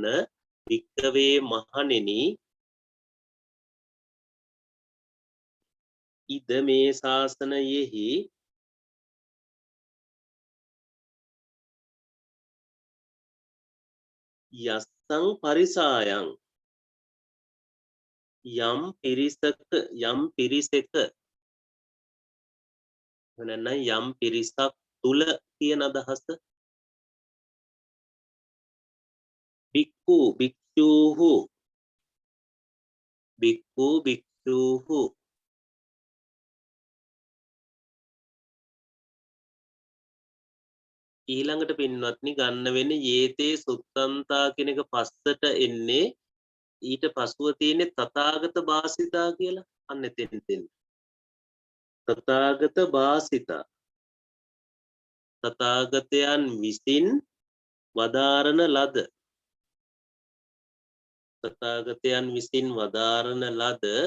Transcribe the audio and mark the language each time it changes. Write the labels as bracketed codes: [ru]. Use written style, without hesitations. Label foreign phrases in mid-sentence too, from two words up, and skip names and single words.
[si] භික්කවේ මහණෙනි ඉද මේ ශාසනයෙහි [pi] යස්සං පරිසායන් [si] යම් පිරිසක නැත්නම් යම් පිරිසක් තුල කියන අදහස. [pi] බික්ඛු භික්ඛූහු බික්ඛු භික්ඛූහු [si] ඊළඟට පින්වත්නි ගන්න වෙන්නේ [pi] යේතේ සුත්තන්තා [si] කියන එක පස්සට එන්නේ. ඊට පසුව තියෙන්නේ [pi] තථාගත භාසිතා [si] කියලා. අන්න එතෙන් [pi] තථාගත භාසිතා [si] තථාගතයන් විසින් වදාරන ලද තථාගතයන් විසින් වදාරන ලද